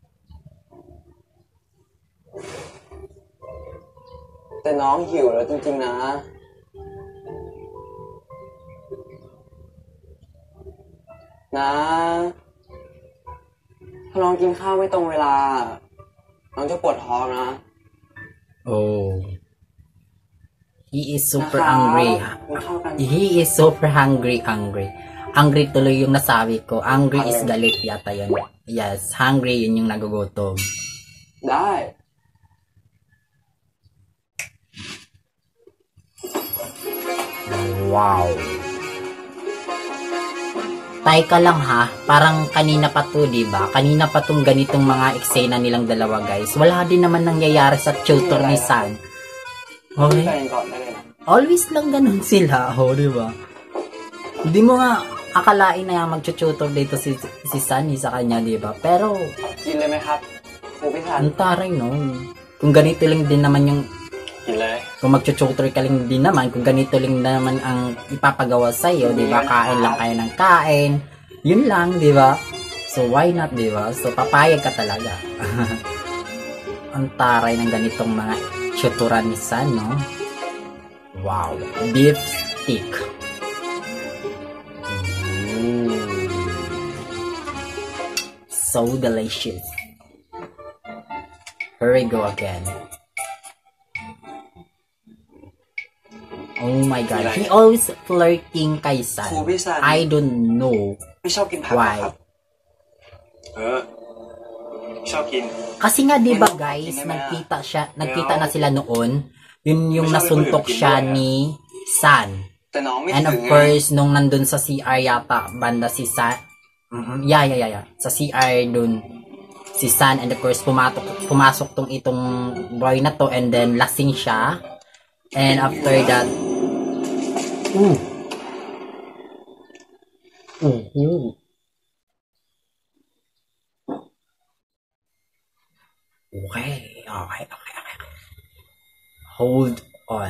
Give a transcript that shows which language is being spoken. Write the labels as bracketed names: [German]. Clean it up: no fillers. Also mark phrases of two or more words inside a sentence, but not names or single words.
[Thai] แต่น้องหิวแล้วจริงๆนะถ้าน้องกินข้าวไม่ตรงเวลาน้องจะปวดท้องนะ [English] Oh. He is super hungry. He is super hungry. [Filipino] Angry tuloy yung nasabi ko. Angry is galit yata yun. Yes, hungry yun yung nagugutom. [Thai] ได้ [Filipino] Wow. Teka lang ha, parang kanina pa to, diba? Kanina pa tong ganitong mga eksena nilang dalawa, guys. Wala din naman nangyayari sa tutor ni San. [Thai] แต่ [Filipino] Okay? [Thai] งก่อนได้เลยนะ [Filipino] Always lang ganun sila, diba? Hindi mo nga akalain na mag-tutor dito si Sunny sa kanya, diba? Pero, [Thai] กินเลยไหมครับครูพิธัน [Filipino] ang taray, no? Kung ganito lang din naman yung, [Thai] กินเลย [Filipino] kung mag-tutor ka lang din naman, kung ganito lang naman ang ipapagawa sa'yo, diba? Kain lang kayo ng kain. Yun lang, diba? [English] So, why not, [Filipino] diba? So, papayag ka talaga. Ang taray ng ganitong mga tutoran ni San, no? [English] Wow. Beef stick. Ooh. So delicious. Here we go again. Oh my god. He always flirting kay San. [Thai] ครูพิธัน [English] I don't know [Thai] ไม่ชอบกินผักเหรอ [English] why. [Thai] ครับ ชอบกิน [Filipino] Kasi nga 'di ba guys, nagkita na sila noon. Yun yung nasuntok siya ni San. [Thai] แต่น้องไม่ [English] And [Thai] ถึ [English] of [Thai] งไง [Filipino] course, nung nandun sa CR yata, banda si San. Yeah. Sa CR dun, si San. [English] And of course, [Filipino] pumasok itong boy na to. [English] And then, [Filipino] lasing siya. [English] And after that, ooh. Okay. Hold on.